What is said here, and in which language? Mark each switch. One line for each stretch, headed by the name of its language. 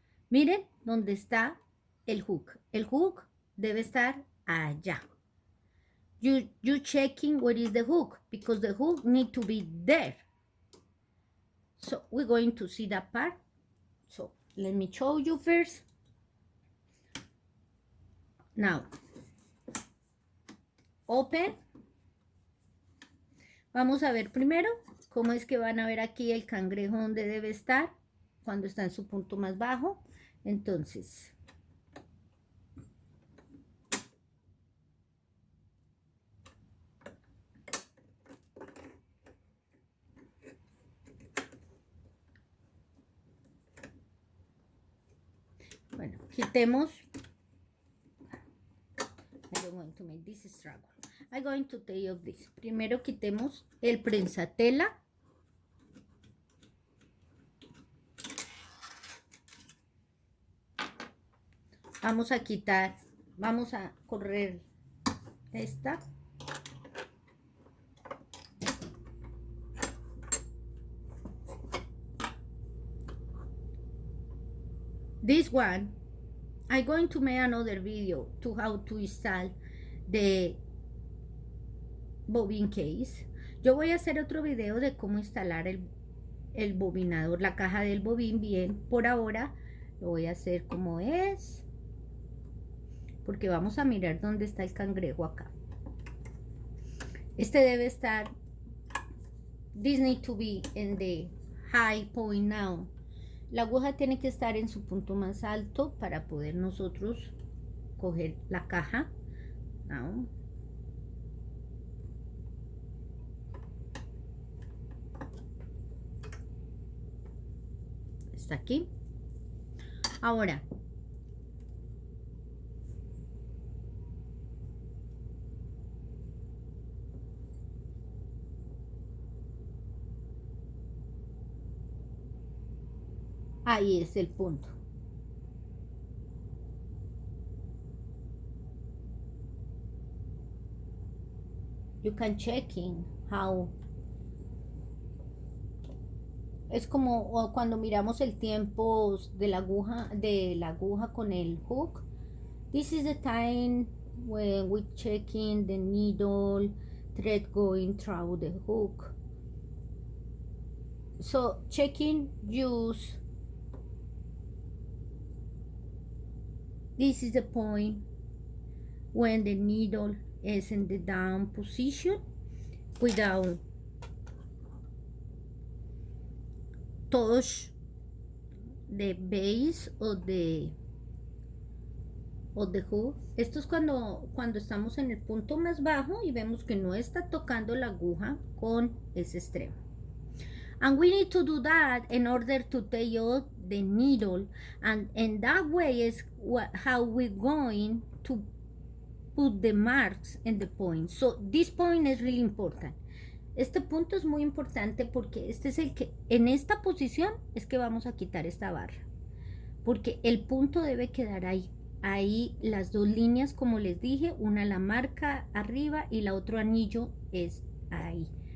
Spanish: Miren dónde está el hook. El hook debe estar allá.
English: You checking where is the hook, because the hook need to be there. So we're going to see that part. So let me show you first. Now, open.
Spanish: Vamos a ver primero cómo es que van a ver aquí el cangrejo donde debe estar cuando está en su punto más bajo. Entonces, bueno, quitemos.
English: I don't want to make this struggle. I'm going to take off this.
Spanish: Primero quitemos el prensatela. Vamos a quitar, vamos a correr esta.
English: This one, I'm going to make another video to how to install the bobbin case.
Spanish: Yo voy a hacer otro video de cómo instalar el bobinador, la caja del bobín. Bien, por ahora lo voy a hacer como es, porque vamos a mirar dónde está el cangrejo acá. Este debe estar,
English: this need to be in the high point now.
Spanish: La aguja tiene que estar en su punto más alto para poder nosotros coger la caja.
English: Now.
Spanish: Está aquí. Ahora, ahí es el punto.
English: You can check in how.
Spanish: Es como cuando miramos el tiempo de la aguja con el hook.
English: This is the time when we checking the needle thread going through the hook. So checking use. This is the point when the needle is in the down position without touch the base of the hook.
Spanish: Esto es cuando estamos en el punto más bajo y vemos que no está tocando la aguja con ese extremo.
English: And we need to do that in order to take out the needle, and that way is how we're going to put the marks in the point. So this point is really important.
Spanish: Este punto es muy importante porque este es el que, en esta posición es que vamos a quitar esta barra, porque el punto debe quedar ahí. Ahí las dos líneas, como les dije, una la marca arriba y la otro anillo es ahí.